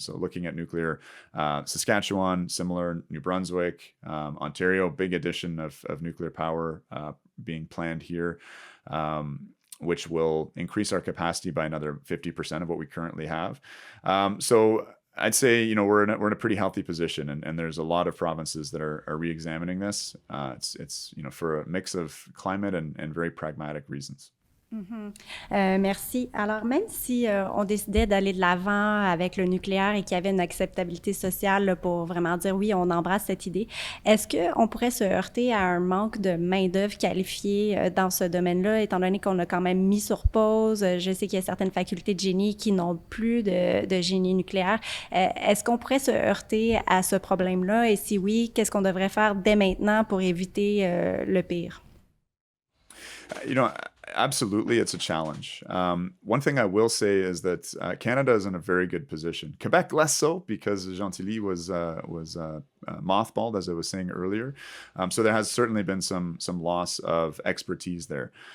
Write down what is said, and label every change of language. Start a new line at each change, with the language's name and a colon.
English: So looking at nuclear, Saskatchewan, similar, New Brunswick, Ontario, big addition of nuclear power being planned here, which will increase our capacity by another 50% of what we currently have. So I'd say, we're in a pretty healthy position, and there's a lot of provinces that are re-examining this. It's for a mix of climate and very pragmatic reasons.
French: Merci. Alors, même si on décidait d'aller de l'avant avec le nucléaire et qu'il y avait une acceptabilité sociale là, pour vraiment dire oui, on embrasse cette idée, est-ce qu'on pourrait se heurter à un manque de main-d'œuvre qualifiée dans ce domaine-là, étant donné qu'on a quand même mis sur pause? Je sais qu'il y a certaines facultés de génie qui n'ont plus de génie nucléaire. Est-ce qu'on pourrait se heurter à ce problème-là? Et si oui, qu'est-ce qu'on devrait faire dès maintenant pour éviter le pire?
English: You know, absolutely, it's a challenge. One thing I will say is that Canada is in a very good position. Quebec less so because Gentilly was mothballed, as I was saying earlier. So there has certainly been some loss of expertise there.